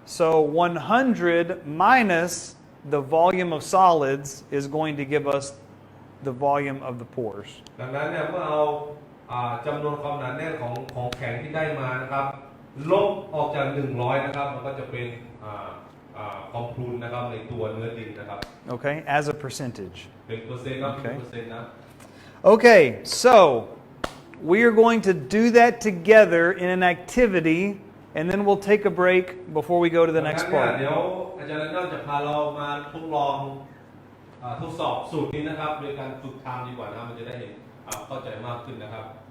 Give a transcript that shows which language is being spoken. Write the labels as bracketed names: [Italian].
[English] So 100 minus the volume of solids is going to give us the volume of the pores. [Thai] ดังนั้นเนี่ยเมื่อเอาจำนวนความหนาแน่นของแข็งที่ได้มานะครับลบออกจาก100นะครับมันก็จะเป็นความพรุนนะครับในตัวเนื้อดินนะครับ [English] Okay, as a percentage. [Thai] เป็นเปอร์เซ็นต์ครับเป็นเปอร์เซ็นต์นะ [English] Okay, so we are going to do that together in an activity, and then we'll take a break before we go to the next [Thai] ดังนั้น [English] part. [Thai] เดี๋ยวอาจารย์ลันดอนจะพาเรามาทดลองทดสอบสูตรนี้นะครับโดยการฝึกทำดีกว่านะครับมันจะได้เห็นเข้าใจมากขึ้นนะครับ